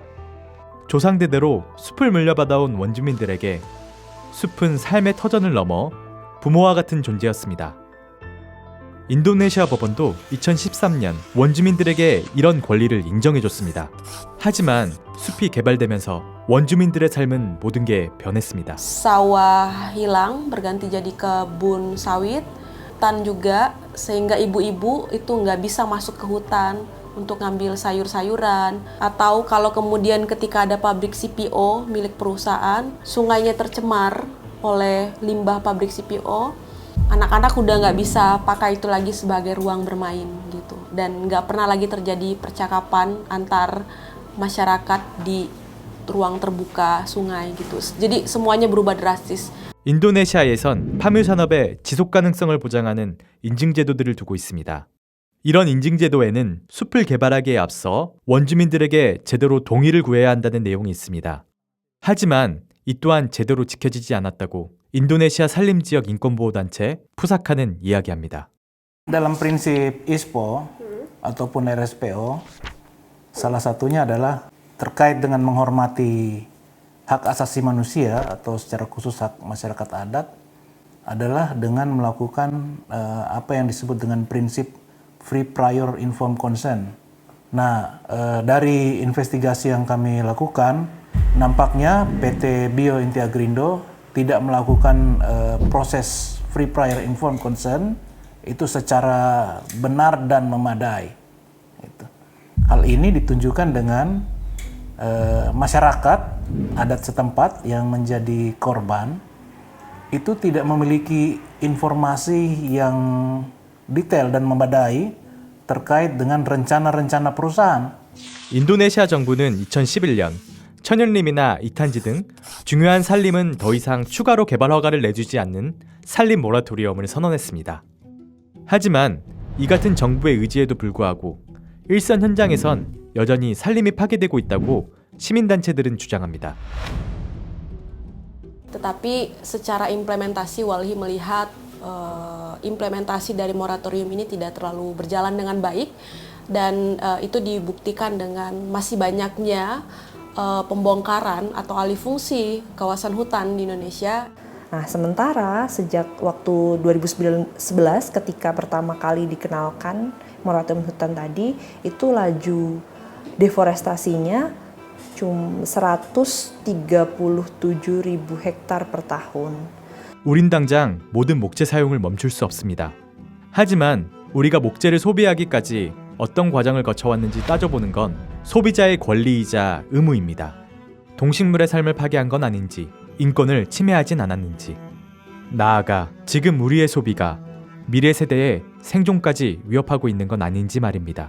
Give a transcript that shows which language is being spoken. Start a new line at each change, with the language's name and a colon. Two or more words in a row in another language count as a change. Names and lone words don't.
Korean: 조상대대로 숲을 물려받아온 원주민들에게 숲은 삶의 터전을 넘어 부모와 같은 존재였습니다. 인도네시아 법원도 2013년 원주민들에게 이런 권리를 인정해줬습니다. 하지만 숲이 개발되면서 원주민들의 삶은 모든 게 변했습니다.
Indonesian: Sawah hilang berganti jadi kebun sawit, hutan juga sehingga ibu-ibu itu nggak bisa masuk ke hutan untuk ngambil sayur-sayuran, atau kalau kemudian ketika ada pabrik CPO milik perusahaan, sungainya tercemar oleh limbah pabrik CPO, anak-anak udah nggak bisa pakai itu lagi sebagai ruang bermain gitu, dan nggak pernah lagi terjadi percakapan antar masyarakat di ruang terbuka sungai gitu. Jadi semuanya berubah drastis.
Korean: 인도네시아에선 파묘 산업의 지속 가능성을 보장하는 인증 제도들을 두고 있습니다. 이런 인증 제도에는 숲을 개발하기에 앞서 원주민들에게 제대로 동의를 구해야 한다는 내용이 있습니다. 하지만 이 또한 제대로 지켜지지 않았다고 인도네시아 산림지역 인권보호단체 푸사카는 이야기합니다.
Indonesian: Dalam prinsip ISPO ataupun RSPO, salah satunya adalah terkait dengan menghormati hak asasi manusia atau secara khusus hak masyarakat adat adalah dengan melakukan apa yang disebut dengan prinsip
English: free prior informed consent.
Indonesian: Nah, dari investigasi yang kami lakukan, nampaknya PT Bio Inti Agrindo tidak melakukan proses
English: free prior informed consent
Indonesian: itu secara benar dan memadai. Hal ini ditunjukkan dengan masyarakat adat setempat yang menjadi korban itu tidak memiliki informasi yang detail dan memadai terkait dengan rencana-rencana perusahaan.
Korean: 인도네시아 정부는 2011년 천연림이나 이탄지 등 중요한 산림은 더 이상 추가로 개발 허가를 내주지 않는 산림 모라토리엄을 선언했습니다. 하지만 이 같은 정부의 의지에도 불구하고 일선 현장에선 여전히 산림이 파괴되고 있다고 시민단체들은 주장합니다.
Indonesian: Tetapi secara implementasi Walhi melihat implementasi dari moratorium ini tidak terlalu berjalan dengan baik dan itu dibuktikan dengan masih banyaknya pembongkaran atau alih fungsi kawasan hutan di Indonesia. Nah, sementara sejak waktu 2011 ketika pertama kali dikenalkan moratorium hutan tadi, itu laju deforestasinya cuma 137.000 hektar per tahun.
Korean: 우린 당장 모든 목재 사용을 멈출 수 없습니다. 하지만 우리가 목재를 소비하기까지 어떤 과정을 거쳐왔는지 따져보는 건 소비자의 권리이자 의무입니다. 동식물의 삶을 파괴한 건 아닌지, 인권을 침해하진 않았는지, 나아가 지금 우리의 소비가 미래 세대의 생존까지 위협하고 있는 건 아닌지 말입니다.